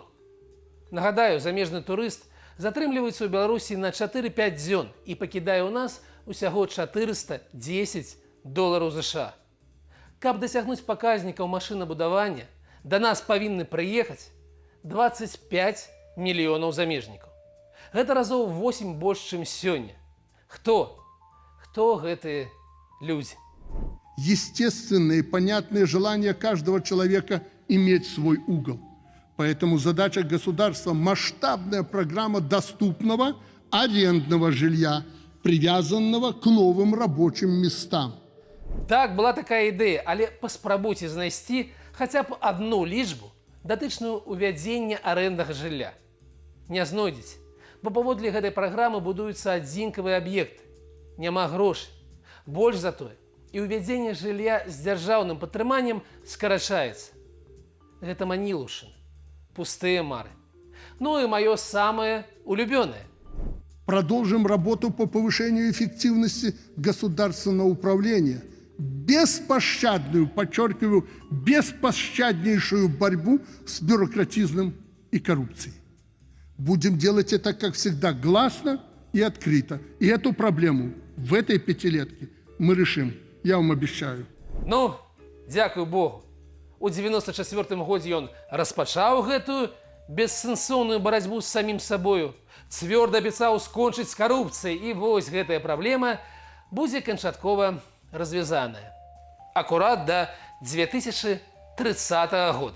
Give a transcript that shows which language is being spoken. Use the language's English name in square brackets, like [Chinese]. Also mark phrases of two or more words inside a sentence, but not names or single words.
[Belarusian] Нагадаю, замежны турыст затрымліваецца ў Беларусі на 4-5 дзён і пакідае ў нас усяго $410 США. Каб дасягнуць паказнікаў машынабудавання, да нас павінны прыехаць 25 мільёнаў замежнікаў. Гэта разоў 8 больш, чым сёння. Хто гэтыя люди? [Russian] Естественное и понятное желание каждого человека иметь свой угол. Поэтому задача государства – масштабная программа доступного арендного жилья, привязанного к новым рабочим местам. [Belarusian] Так, была такая ідэя, але паспрабуйце знайсці хаця б адну лічбу, датычную ўвядзення арэнднага жылля. Не знойдзеце, бо паводле гэтай праграмы будуюцца адзінкавыя аб'екты. Няма грошай. Больш за тое, і ўвядзенне жылля з дзяржаўным падтрыманнем скарачаецца. Гэта манілушына, пустыя мары. [Russian] Ну и мое самое улюбённое. Продолжим работу по повышению эффективности государственного управления. Беспощадную, подчеркиваю, беспощаднейшую борьбу с бюрократизмом и коррупцией. Будем делать это, как всегда, гласно и открыто. И эту проблему в этой пятилетке мы решим, я вам обещаю. [Belarusian] Ну, дзякуй Богу. У 94-м годзе ён распачаў гэтую бессэнсоўную барацьбу з самім сабою, цвёрда абяцаў скончыць з карупцыяй, і вось гэтая праблема будзе канчаткова развязаная. Акурат да 2030 года.